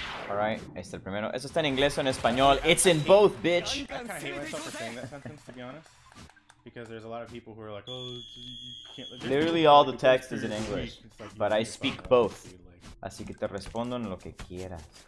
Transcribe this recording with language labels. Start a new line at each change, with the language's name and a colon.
Spanish: Alright, ahí está el primero. ¿Eso está en inglés o en español?
English: It's in both, bitch! I kind of hate myself for saying that sentence, to be honest. Because there's a lot of people who are like, oh, you can't... Literally all the text is in English, but I speak both.
Spanish: Así que te respondo en lo que quieras.